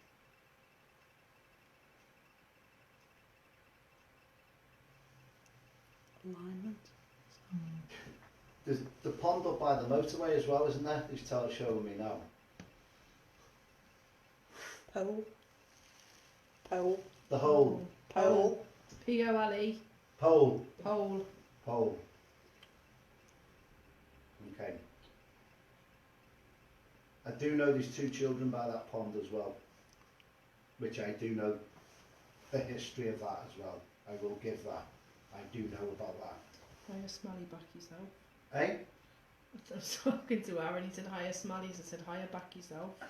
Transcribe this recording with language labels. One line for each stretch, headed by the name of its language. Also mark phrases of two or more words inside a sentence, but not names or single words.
English: Alignment. There's the pond up by the motorway as well, isn't there? He's showing me now. Pole. Pole. The hole. Pole. P-O-L-E. Pole. Pole. Pole. I do know there's 2 children by that pond as well, which I do know the history of that as well. I will give that. I do know about that. Hire smelly back yourself. Eh? I was talking to Aaron, he said hire smellies, I said hire back yourself.